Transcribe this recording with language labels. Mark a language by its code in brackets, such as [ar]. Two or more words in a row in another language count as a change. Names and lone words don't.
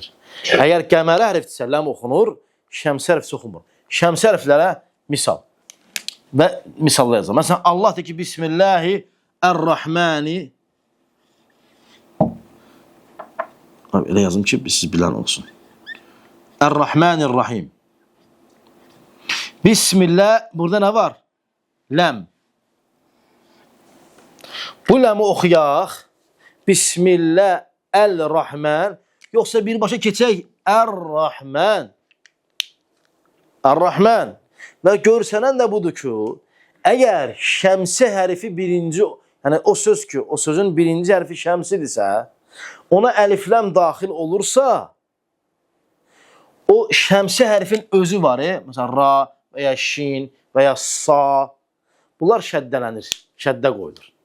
[az] Əgər qəməri hərfdirsə ləm oxunur, şəmsi hərfsə oxunmur. Şəmsi hərflərə misal və misallar yazalım. Məsələn, Allah deyir ki, [ar] بسم الله الرحمن. [az] Elə yazım ki, siz bilən olsun. [ar] الرحمن الرحيم. بسم الله, [az] burada nə var? Ləm. Bu ləmi oxuyaq. [ar] بسم الله، الرحمن. [az] Yoxsa birbaşa keçək, Ər-Rahman. Ər-Rahman. Və görsənən də budur ki, əgər şəmsi hərfi birinci, yəni o söz ki, o sözün birinci hərfi şəmsidirsə, ona əlifləm daxil olursa, o şəmsi hərfin özü var, məsələn, ra və ya şin və ya sa, bunlar şəddələnir, şəddə qoyulur.